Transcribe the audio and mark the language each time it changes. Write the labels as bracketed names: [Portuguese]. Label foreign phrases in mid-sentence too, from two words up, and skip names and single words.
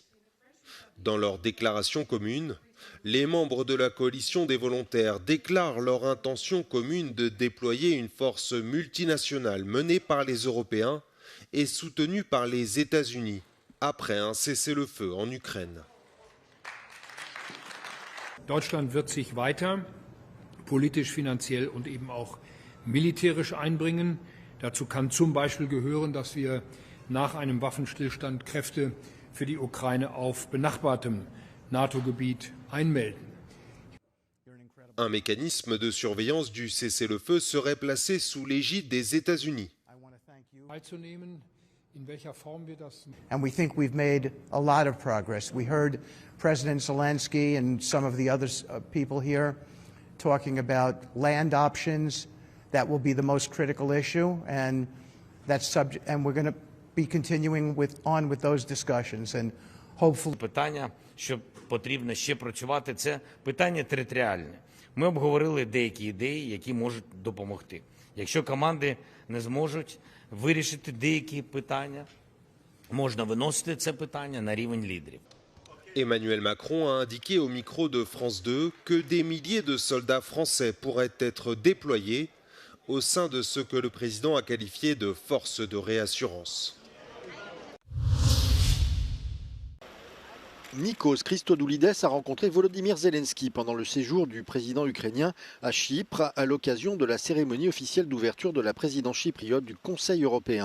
[French] Dans leur déclaration commune, les membres de la coalition des volontaires déclarent leur intention commune de déployer une force multinationale menée par les Européens et soutenue par les États-Unis après un cessez-le-feu en Ukraine. [German] Deutschland wird sich weiter politisch, finanziell und eben auch militärisch einbringen. Dazu kann zum Beispiel gehören, dass wir nach einem Waffenstillstand Kräfte für die Ukraine auf benachbartem NATO-Gebiet einmelden. [French] Un mécanisme de surveillance du cessez-le-feu serait placé sous l'égide des États-Unis. [English] And we think we've made a lot of progress. We heard President Zelensky and some of the other people here talking about land options. That will be the most critical issue, and we're going to be continuing on with those discussions, and hopefully. [Ukrainian] Питання, що потрібно ще працювати, це питання територіальне. Ми обговорили деякі ідеї, які можуть допомогти. Якщо команди не зможуть вирішити деякі питання, можна виносити це питання на рівень лідерів. [French] Emmanuel Macron a indiqué au micro de France 2 que des milliers de soldats français pourraient être déployés au sein de ce que le président a qualifié de force de réassurance. Nikos Christodoulides a rencontré Volodymyr Zelensky pendant le séjour du président ukrainien à Chypre à l'occasion de la cérémonie officielle d'ouverture de la présidence chypriote du Conseil européen.